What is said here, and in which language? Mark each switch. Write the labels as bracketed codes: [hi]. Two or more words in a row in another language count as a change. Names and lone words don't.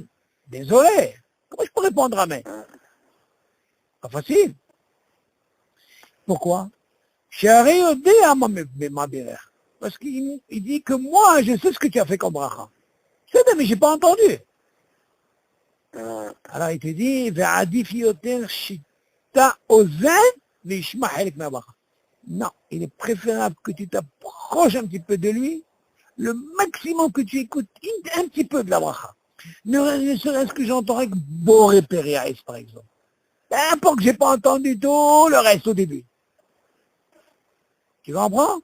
[fr] Désolé, comment je peux répondre Amen? Pas facile. Pourquoi? Parce qu'il dit que moi, je sais ce que tu as fait comme bracha. C'est vrai, mais j'ai pas entendu. Alors il te dit, [he] ועדיף יותר שיטה אוזן וישמע חלק מהברכה. [fr] Non, il est préférable que tu t'approches un petit peu de lui, le maximum que tu écoutes un petit peu de la bracha. Ne serait-ce que j'entends avec Boré Périaïs, par exemple. N'importe que j'ai pas entendu tout le reste au début. Tu comprends?